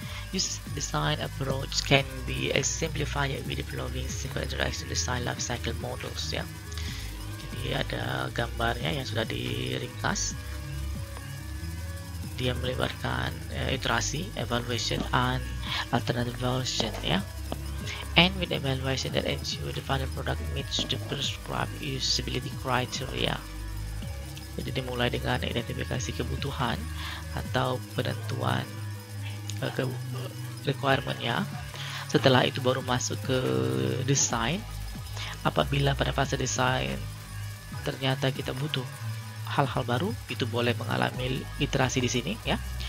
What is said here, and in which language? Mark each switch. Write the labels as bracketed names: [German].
[English] User design approach can be simplified with the following simple interaction design life cycle models ya. [Indonesian] Jadi ada gambarnya yang sudah diringkas. Dia melibatkan iterasi, [English] evaluation, and alternative version [Indonesian] ya. [English] And with evaluation that ensure the final product meets the prescribed usability criteria. [Indonesian] Jadi dimulai dengan identifikasi kebutuhan atau penentuan requirement-nya. Setelah itu baru masuk ke desain. Apabila pada fase desain ternyata kita butuh hal-hal baru, itu boleh mengalami iterasi di sini ya.